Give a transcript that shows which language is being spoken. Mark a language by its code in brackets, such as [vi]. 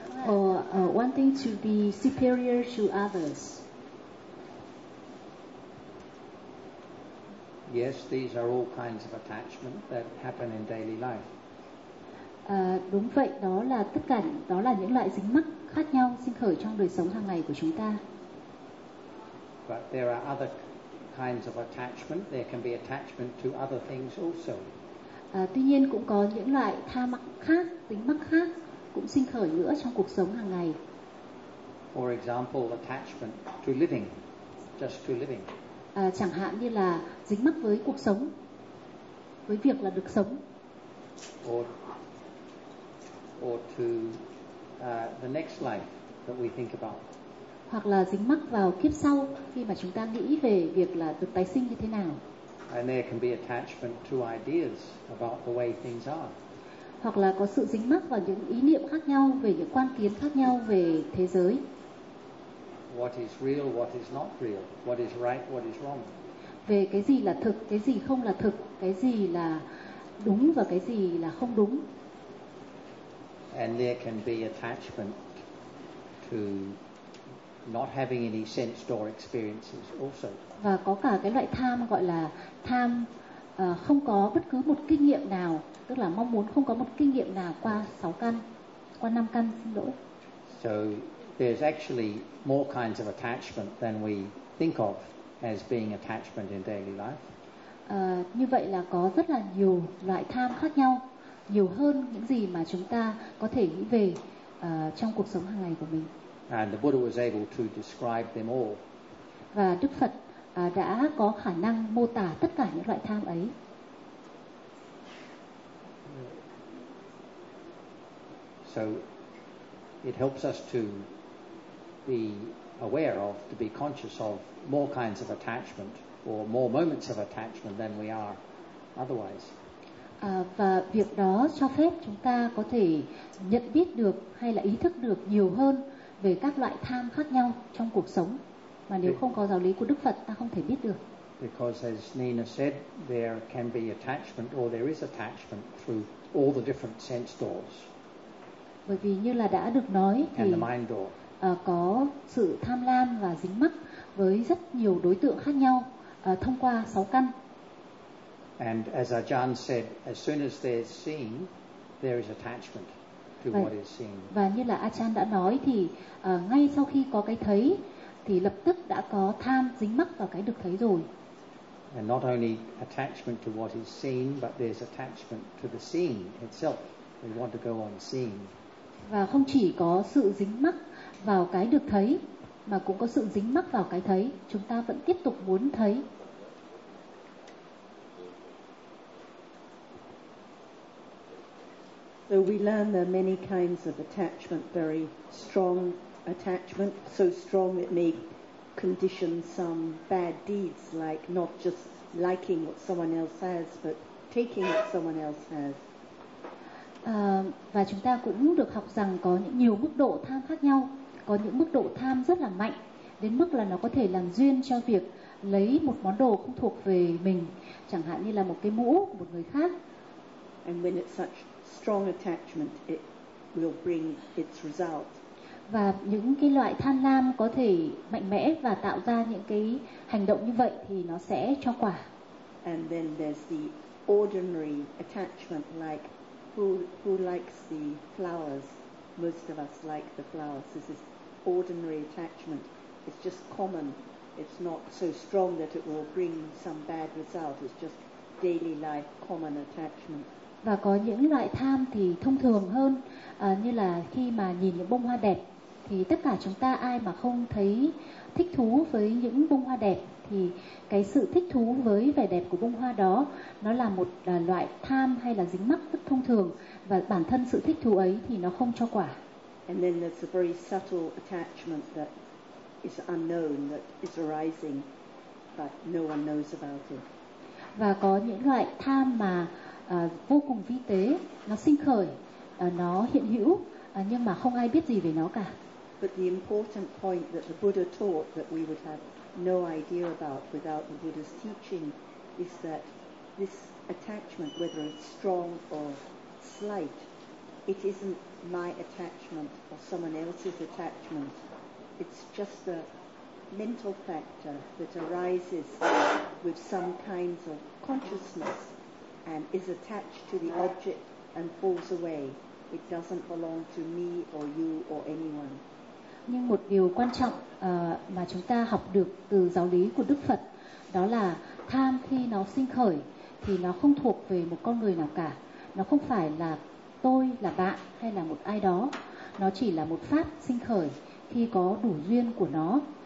[en] or wanting to be superior to others. Yes, these are all kinds of attachment that happen in daily life. [vi] Đúng vậy, đó là tất cả, đó là những loại dính mắc khác nhau sinh khởi trong đời sống hàng ngày của chúng ta. [en] But there are other kinds of attachment. There can be attachment to other things also. [vi] Tuy nhiên cũng có những loại tham mắc khác, dính mắc khác cũng sinh khởi nữa trong cuộc sống hàng ngày. [en] For example, attachment to living, just to living. [vi] Chẳng hạn như là dính mắc với cuộc sống, với việc là được sống. [en] Or to the next life that we think about. [vi] Hoặc là dính mắc vào kiếp sau khi mà chúng ta nghĩ về việc là được tái sinh như thế nào. [en] And there can be attachment to ideas about the way things are. [vi] Hoặc là có sự dính mắc vào những ý niệm khác nhau, về những quan kiến khác nhau về thế giới. [en] What is real, what is not real, what is right, what is wrong. [vi] Về cái gì là thực, cái gì không là thực, cái gì là đúng và cái gì là không đúng. [en] And there can be attachment to not having any sense door experiences also. [vi] Và có cả cái loại tham gọi là tham không có bất cứ một kinh nghiệm nào, tức là mong muốn không có một kinh nghiệm nào qua sáu căn, qua năm căn, xin lỗi. [en] So there's actually more kinds of attachment than we think of as being attachment in daily life. [vi] Như vậy là có rất là nhiều loại tham khác nhau nhiều hơn những gì mà chúng ta có thể nghĩ về trong cuộc sống hàng ngày của mình. [en] And the Buddha was able to describe them all. [vi] Và Đức Phật đã có khả năng mô tả tất cả những loại tham ấy. [en] So it helps us to be aware of, to be conscious of more kinds of attachment or more moments of attachment than we are otherwise. [vi] Và việc đó cho phép chúng ta có thể nhận biết được hay là ý thức được nhiều hơn về các loại tham khác nhau trong cuộc sống. Mà nếu không có giáo lý của Đức Phật, ta không thể biết được. [en] Because as Nina said, there can be attachment or there is attachment through all the different sense doors. [vi] Bởi vì như là đã được nói thì có sự tham lam và dính mắc với rất nhiều đối tượng khác nhau thông qua sáu căn. [en] And as Ajahn said, as soon as they're seen, there is attachment to what is seen. [vi] Và như là Ajahn đã nói thì ngay sau khi có cái thấy thì lập tức đã có tham dính mắc vào cái được thấy rồi. [en] And not only attachment to what is seen, but there's attachment to the seeing itself. We want to go on seeing. [vi] Và không chỉ có sự dính mắc vào cái được thấy mà cũng có sự dính mắc vào cái thấy, chúng ta vẫn tiếp tục muốn thấy. [en] So we learn there are many kinds of attachment, very strong attachment, so strong it may condition some bad deeds, like not just liking what someone else has but taking what someone else has. [vi] Và chúng ta cũng được học rằng có những nhiều mức độ tham khác nhau, có những mức độ tham rất là mạnh đến mức là nó có thể làm duyên cho việc lấy một món đồ không thuộc về mình, chẳng hạn như là một cái mũ của một người khác. [en] And when it's such strong attachment, it will bring its result. [vi] Và những cái loại tham lam có thể mạnh mẽ và tạo ra những cái hành động như vậy thì nó sẽ cho quả. [en] And then there's the ordinary attachment, like who likes the flowers? Most of us like the flowers. This is ordinary attachment. It's just common. It's not so strong that it will bring some bad result. It's just daily life common attachment. [vi] Và có những loại tham thì thông thường hơn, như là khi mà nhìn những bông hoa đẹp thì tất cả chúng ta ai mà không thấy thích thú với những bông hoa đẹp thì cái sự thích thú với vẻ đẹp của bông hoa đó nó là một loại tham hay là dính mắc rất thông thường, và bản thân sự thích thú ấy thì nó không cho quả. [en] And then there's a very subtle attachment that is unknown, that is arising but no one knows about it. [vi] Và có những loại tham mà vô cùng vi tế, nó sinh khởi, nó hiện hữu nhưng mà không ai biết gì về nó cả. [en] But the important point that the Buddha taught that we would have no idea about without the Buddha's teaching is that this attachment, whether it's strong or slight, it isn't my attachment or someone else's attachment. It's just a mental factor that arises with some kinds of consciousness and is attached to the object and falls away. It doesn't belong to me or you or anyone. [vi] Nhưng một điều quan trọng mà chúng ta học được từ giáo lý của Đức Phật đó là tham khi nó sinh khởi thì nó không thuộc về một con người nào cả. Nó không phải là tôi, là bạn hay là một ai đó. Nó chỉ là một pháp sinh khởi khi có đủ duyên của nó.